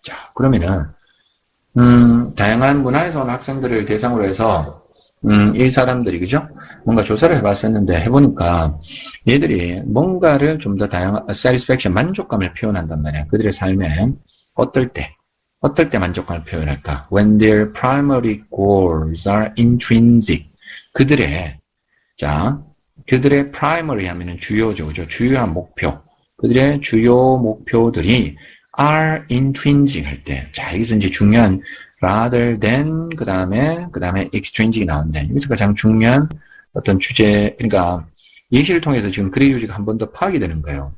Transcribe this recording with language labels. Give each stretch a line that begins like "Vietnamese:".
Korean: 자, 그러면은 다양한 문화에서 온 학생들을 대상으로 해서 이 사람들이 그죠? 뭔가 조사를 해봤었는데 해보니까 얘들이 뭔가를 좀 더 다양한 satisfaction, 만족감을 표현한단 말이야. 그들의 삶에 어떨 때 만족감을 표현할까?
English: When their primary goals are intrinsic.
Korean: 그들의 primary 하면은 주요죠. 그죠? 주요한 목표. 그들의 주요 목표들이
English: are intrinsic
Korean: 할 때. 자, 여기서 이제 중요한
English: rather than,
Korean: 그 다음에 extrinsic이 나오는데, 여기서 가장 중요한 어떤 주제, 그러니까 예시를 통해서 지금 그의 요지가 한 번 더 파악이 되는 거예요.